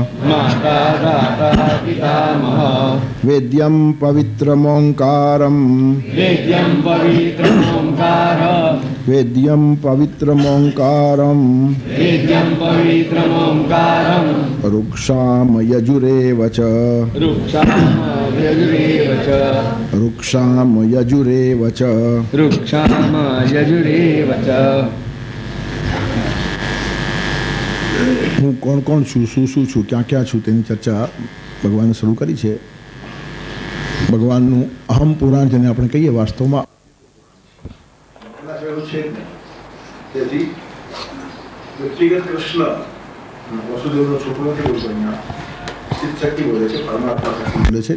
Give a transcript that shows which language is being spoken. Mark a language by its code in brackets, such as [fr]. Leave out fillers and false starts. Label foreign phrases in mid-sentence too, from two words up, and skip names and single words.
[sa] वेद्यं पवित्रमोंकारं वेद्यं पवित्रमोंकारं रुक्षाम यजुरेव च रुक्षाम यजुरेव च [gu] હું કોણ કોણ છું, શું શું છું, ક્યાં ક્યાં છું તેની ચર્ચા ભગવાને શરૂ કરી છે. ભગવાનનું અહમ પુરાણ જેને આપણે કહીએ વાસ્તવમાં તેથી વ્યક્તિગત કૃષ્ણ વસુદેવનો છોકરો કેવો છે, અહીંયા શક્તિ બોલે છે, પરમાત્મા શક્તિ બોલે છે.